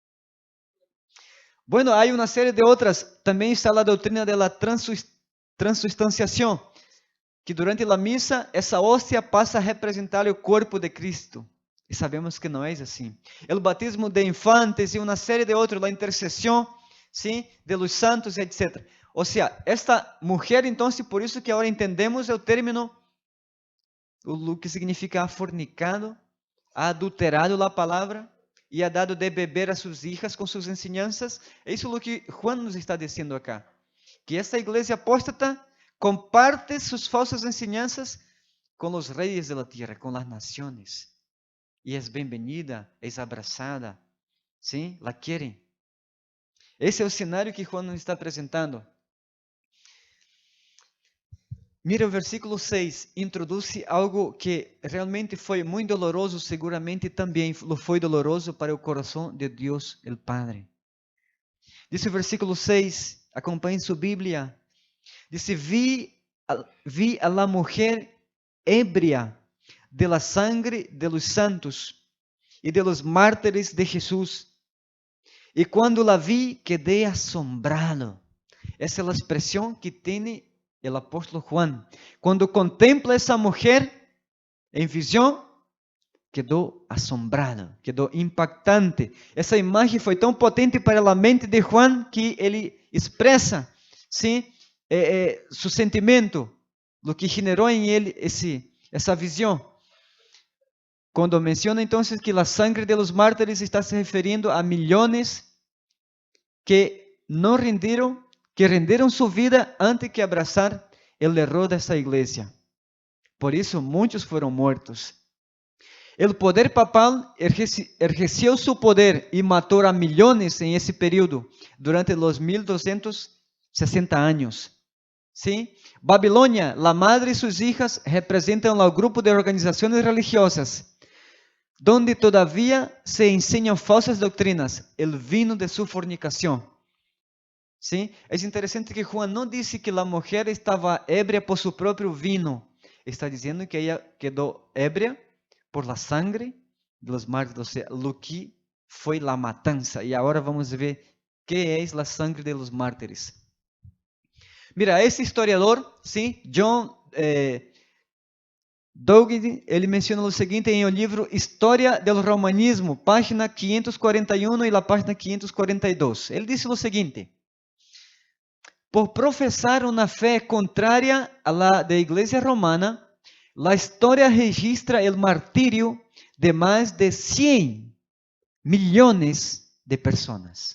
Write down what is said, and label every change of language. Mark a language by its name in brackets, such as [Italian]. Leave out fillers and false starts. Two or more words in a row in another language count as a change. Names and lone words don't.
[Portuguese] Bueno, há uma série de outras. Também está a doutrina da transubstanciação, que durante a missa essa hóstia passa a representar o corpo de Cristo. E sabemos que não é assim. O batismo de infantes e uma série de outros, a intercessão, sim, [Spanish] de los santos, [Portuguese] etc. Ou seja, esta mulher, então, por isso que agora entendemos o término, o que significa [Spanish] ha fornicado, ha adulterado [Portuguese] a palavra e [Spanish] ha dado [Portuguese] de beber a suas hijas com suas ensinanças. É isso o que Juan nos está dizendo acá. Que esta igreja apóstata comparte suas falsas ensinanças com os reis da terra, com as nações. E é bem-vinda, é abraçada, sim, la querem. Esse é o cenário que Juan nos está apresentando. Mira o versículo 6, introduz algo que realmente foi muito doloroso, seguramente também foi doloroso para o coração de Deus, o Padre. Diz o versículo 6, acompanhe sua Bíblia. [Spanish] Diz: vi a la mujer ebria de la sangre de los santos y de los mártires de Jesús. Y cuando la vi, quedé asombrado. [Portuguese] Essa é a expressão que tem o apóstolo Juan. Quando contempla essa mulher em visão, quedou assombrado, quedou impactante. Essa imagem foi tão potente para a mente de Juan que ele expressa, sim, seu sentimento, o que generou em ele essa visão. Quando menciona então que a [Spanish] sangre de los mártires [Portuguese] está se referindo a milhões que não renderam, que renderam sua vida antes que abraçar o erro dessa igreja. Por isso, muitos foram mortos. O poder papal exerceu seu poder e matou a milhões em esse período, durante os 1260 anos. Sim? Babilônia, a madre e suas hijas representam o grupo de organizações religiosas, [Spanish] donde todavía se enseñan falsas doutrinas, el vino de su fornicación. ¿Sí? Es interesante que Juan no dice que la mujer estaba ebria por su propio vino, está diciendo que ella quedó ebria por la sangre de los mártires, o sea, lo que fue la matanza. Y ahora vamos a ver qué es la sangre de los mártires. Mira, [Portuguese] esse historiador, ¿sí? John Duggan, ele menciona o seguinte em o livro História do Romanismo, página 541 e a página 542. Ele disse o seguinte: por professar uma fé contrária a la da Igreja Romana, a história registra o martírio de mais de 100 milhões de pessoas.